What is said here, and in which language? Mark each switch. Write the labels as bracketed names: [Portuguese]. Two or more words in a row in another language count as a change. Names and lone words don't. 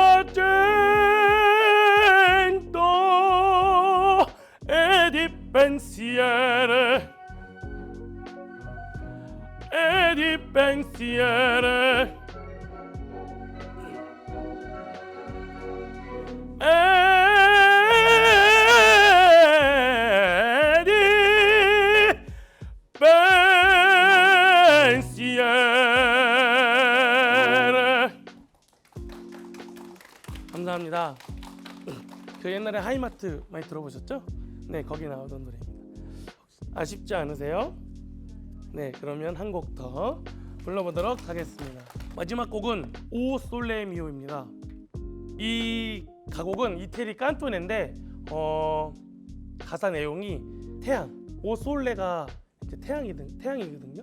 [Italian] l'argento e di pensiere, e di pensiere, e di pensiere. [Korean] 감사합니다. 그 옛날에 하이마트 많이 들어보셨죠? 네, 거기 나오던 노래입니다. 아쉽지 않으세요? 네, 그러면 한 곡 더 불러보도록 하겠습니다. 마지막 곡은 오 솔레 미오입니다. 이 가곡은 이태리 깐토네인데 가사 내용이 태양, 오 솔레가 이제 태양이거든요.